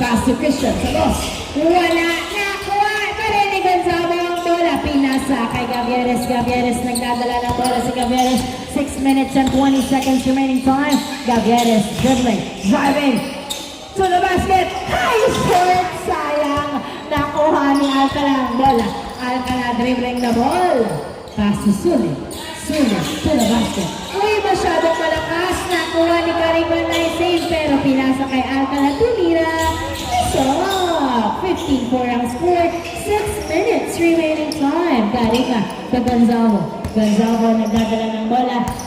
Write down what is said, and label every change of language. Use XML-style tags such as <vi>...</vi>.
<en>Pass to Christian,</en> <tl>sa boss. Wala, nakuha pa rin ni Gonzalo ang bola. Pinasa kay Gavieres. Gavieres, nagdadala ng bola si Gavieres.</tl> <en>6 minutes and 20 seconds remaining time. Gavieres, dribbling, driving. To the basket. Ay, short. Sayang.</en> <tl>Nakuha ni Alcala ang bola.</tl> <en>Alcala dribbling the ball. Pass to Sulit. Sulit to the basket.</en> <tl>Uy, masyadong malakas. Nakuha ni Karima na save pero pinasa kay Alcala. Tumira. Stop. 15-4 ang score.</tl> <en>6 minutes remaining time. Karima to Gonzalo.</en> <tl>Gonzalo nagdadala ng bola.</tl>